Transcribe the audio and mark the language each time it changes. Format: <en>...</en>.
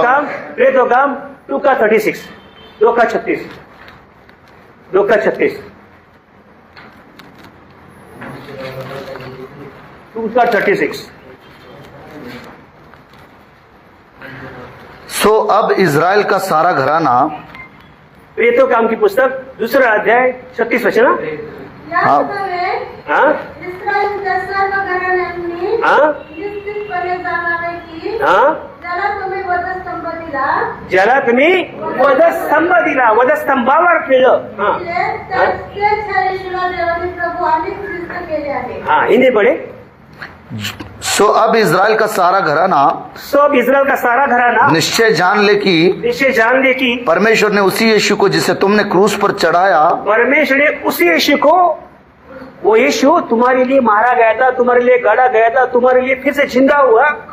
<hi>हो काम 2 का 36, 2 का 36, 2 का 36, 2 का 36। सो अब इज़राइल का सारा घराना, प्रेतो काम की पुस्तक 2 अध्याय 36 वचन। हाँ। हाँ</hi> <mr>इस्रायलच्या सर्व घराण्यांनी</mr> <hi>हाँ</hi> <mr>निश्चितपणे जाणावे की</mr> <hi>हाँ</hi> <mr>ज्याला तुम्ही वधस्तंभ दिला ज्याला तुम्ही वधस्तंभ दिला, वधस्तंभावर केलं।</mr> <hi>हाँ</hi> <mr>त्याच ह्या येशूला देवाने प्रभू आणि ख्रिस्त केले आहे।</mr> <hi>हाँ हिंदी पढ़े। सो अब इज़राइल का सारा घराना सब इज़राइल का सारा घराना निश्चय जान ले कि निश्चय जान ले कि परमेश्वर ने उसी यीशु को जिसे तुमने क्रूस पर चढ़ाया, परमेश्वर ने उसी यीशु को, वो यीशु तुम्हारे लिए मारा गया था, तुम्हारे लिए गाड़ा गया था, तुम्हारे लिए फिर से जिंदा हुआ,</hi>